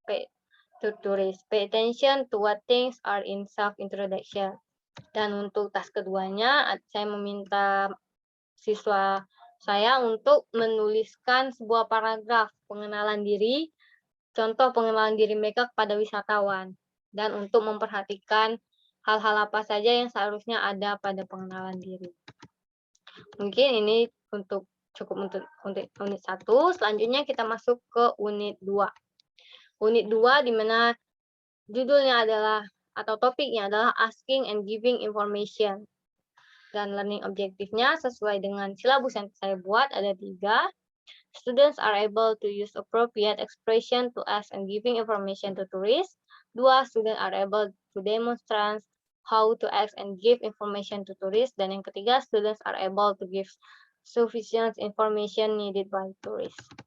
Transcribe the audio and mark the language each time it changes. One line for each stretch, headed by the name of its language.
English: Pay attention to what things are in self-introduction.
Indonesian: Dan untuk task keduanya, saya meminta siswa saya untuk menuliskan sebuah paragraf pengenalan diri, contoh pengenalan diri mereka kepada wisatawan, dan untuk memperhatikan hal-hal apa saja yang seharusnya ada pada pengenalan diri. Mungkin ini cukup untuk unit 1. Selanjutnya kita masuk ke unit 2. Unit 2 di mana judulnya adalah atau topiknya adalah
English: asking and giving information.
Indonesian: Dan learning objektifnya sesuai dengan silabus yang saya buat ada 3.
English: Students are able to use appropriate expression to ask and giving information to tourists. 2. Students are able to demonstrate how to ask and give information to tourists.
Indonesian: Dan yang ketiga,
English: students are able to give sufficient information needed by tourists.